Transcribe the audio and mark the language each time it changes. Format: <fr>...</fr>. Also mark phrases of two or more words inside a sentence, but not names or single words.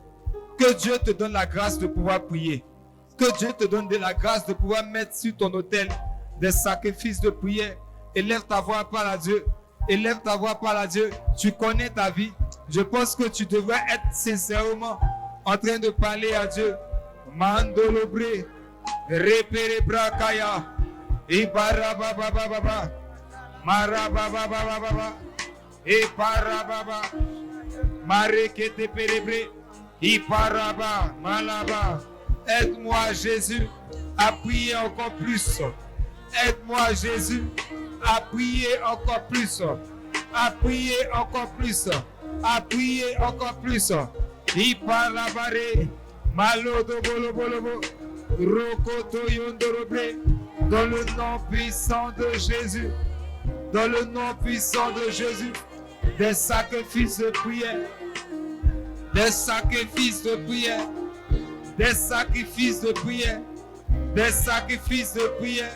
<fr>Que Dieu te donne la grâce de pouvoir prier. Que Dieu te donne la grâce de pouvoir mettre sur ton autel des sacrifices de prière. Élève ta voix, parle à Dieu. Élève ta voix, parle à Dieu. Tu connais ta vie. Je pense que tu devrais être sincèrement en train de parler à Dieu. Mandolobre, repere brakaya, ibarababababa, marababababa, iparababa, marekete perebre, iparaba, malaba. Aide-moi Jésus à prier encore plus. Aide-moi Jésus à prier encore plus. À prier encore plus. À prier encore plus. Iparabare, malodo bolo bolo, rokoto yondorobe. Dans le nom puissant de Jésus. Dans le nom puissant de Jésus. Des sacrifices de prière. Des sacrifices de prière. Des sacrifices de prière. Des sacrifices de prière.</fr>